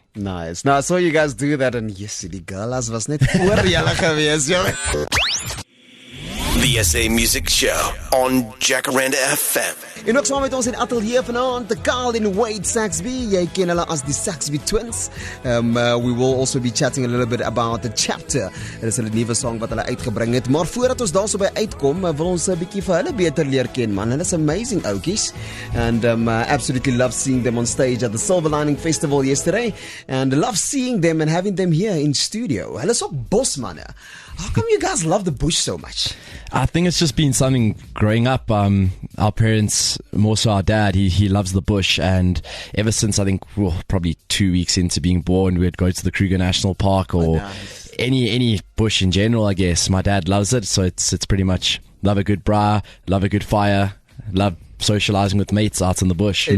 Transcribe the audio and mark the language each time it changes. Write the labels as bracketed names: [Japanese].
[English] Nice. Now I saw you guys do that, and yes, [Afrikaans] die galas was net oor julle gewees, jongen. [English] The SA Music Show on Jacaranda FM. [Afrikaans] En ook saam met ons in atelier vanaand, the Carl en Wade Saxby. Jy ken hulle as die Saxby Twins. [English] We will also be chatting a little bit about the chapter. [Afrikaans] Dit is 'n nuwe song wat hulle uitgebring het. Maar voordat ons daarso by uitkom, wil ons 'n bietjie vir hulle beter leer ken, man. Hulle is amazing oukies. [English] And absolutely love seeing them on stage at the Silver Lining Festival yesterday. And love seeing them and having them here in studio. [Afrikaans] Hulle is ook bosmanne. [English] How come you guys love the bush so much? I think it's just been something growing up. Our parents, more so our dad, he loves the bush, and ever since I think probably 2 weeks into being born, we'd go to the Kruger National Park or any bush in general. I guess my dad loves it, so it's pretty much love a good braai, love a good fire, love socializing with mates out in the bush.